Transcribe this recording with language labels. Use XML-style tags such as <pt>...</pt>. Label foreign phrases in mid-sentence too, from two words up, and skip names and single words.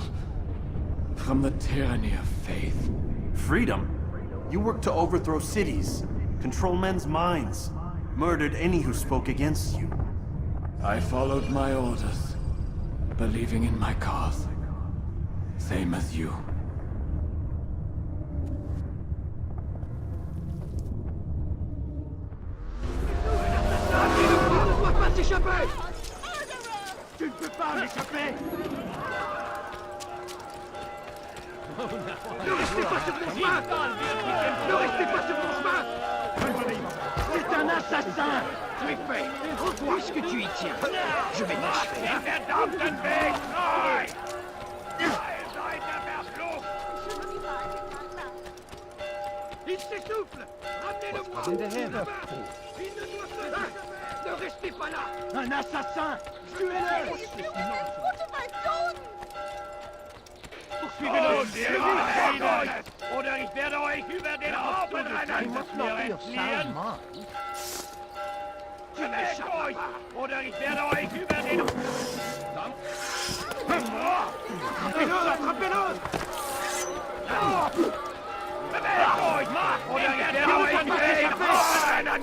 <en>From the tyranny of faith. Freedom? You worked to overthrow cities, control men's minds, murdered any who spoke against you. I followed my orders, believing in my cause. Same as you.</en> <fr>Tu ne peux pas m'échapper! Ne restez pas sur mon chemin! Ne restez pas sur mon chemin! C'est un Assassin! Tu es fait! Rends-toi ce que tu y tiens! Je vais t'achever!</fr> <de>Verdammten Weg frei! Seid der Verflucht!</de> <fr>Il s'essouffle! Ramenez-le-moi! Il ne doit pas... Ne restez pas là! Un assassin! Tuez-le! Poursuivez-le!</fr> <de>Oder ich werde euch über den Haufen rennen! Bewegt euch! Oder ich werde euch über den...</de> <fr>Attrapez-le! Attrapez-le!</fr> <de>Bewegt euch! Oder ich werde euch über den Haufen rennen!</de>